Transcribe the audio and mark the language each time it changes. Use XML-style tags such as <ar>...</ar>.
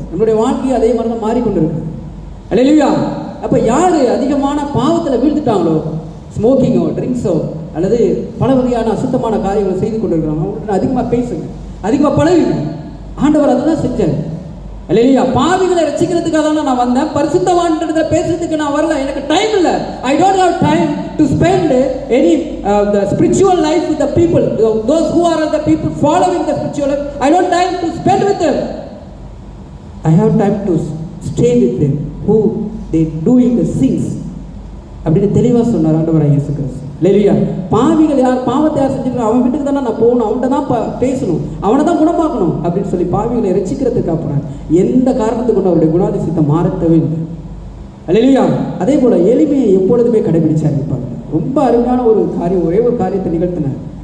<ta>நம்மளுடைய வாழ்க்கையை அதே மாதிரி தான் மாறிக்கொண்டு இருக்குது. அல்லேலூயா. அப்போ யார் அதிகமான பாவத்தில் வீழ்ந்துட்டாங்களோ, ஸ்மோக்கிங்கோ ட்ரிங்க்ஸோ அல்லது பல வகையான அசுத்தமான காரியங்களை செய்து கொண்டு இருக்கிறாங்க, அவங்கள்ட்ட அதிகமாக பேசுங்க, அதிகமாக பழகுங்க. ஆண்டவர் அதை தான் செஞ்சார். அல்லேலூயா. பாவிகளை ரசிக்கிறதுக்காக தான் நான் வந்தேன், பரிசுத்தவான்ன்றத பேசுறதுக்கு நான் வரல. எனக்கு டைம் இல்லை.</ta> <en>I don't have time to spend any the spiritual life with the people, those who are the people following the spiritual life. I don't time to spend with them. I have time to stay with them who they doing the sins.</en> <ta>அப்படின்னு தெளிவாக சொன்னார் ஆண்டவராகிய இயேசு கிறிஸ்து. அல்லேலூயா. பாவிகள் யார், பாவத்தை யார் செஞ்சுருக்காங்க, அவன் வீட்டுக்கு தானே நான் போகணும், அவன்கிட்ட தான் பேசணும், அவனை தான் குணமாக்கணும் அப்படின்னு சொல்லி பாவிகளை ரட்சிக்கிறதுக்கு அப்புறம் எந்த காரணத்துக்கு கொண்டு அவருடைய குணாதிசயத்தை மாறத்தவே இல்லை. அல்லேலூயா. அதே போல் எளிமையை எப்பொழுதுமே கடைபிடிச்சார். இருப்பாங்க. ரொம்ப அருமையான ஒரு காரியம், ஒரே ஒரு காரியத்தை நிகழ்த்தினார்.</ta>